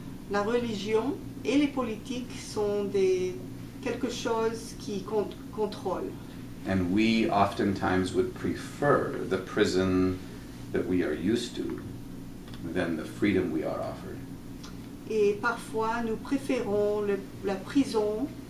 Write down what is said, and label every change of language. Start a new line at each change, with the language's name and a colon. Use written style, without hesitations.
French: La religion et les politiques sont quelque chose qui contrôle.
English: And we oftentimes would prefer the prison that we are used to than the freedom we are offered.
French: Et parfois, nous préférons la prison